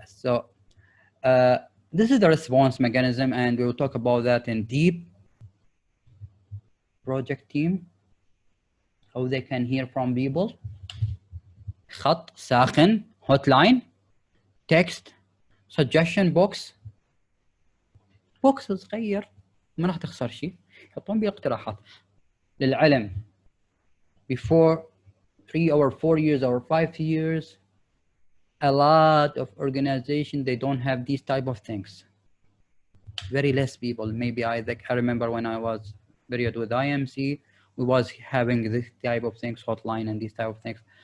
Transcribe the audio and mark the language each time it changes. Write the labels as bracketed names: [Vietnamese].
[English] So this is the response mechanism, and we'll talk about that in deep. Project team, how they can hear from people. [Arabic] خط ساخن, [English] hotline, text, suggestion box. [Arabic] بوكس صغير ما راح تخسر شيء, يحطون بيه اقتراحات للعلم. [English] Before 3 or 4 years or 5 years, a lot of organizations, they don't have these type of things. Very less people. Maybe I remember when I was period with IMC, we was having this type of things, hotline and these type of things.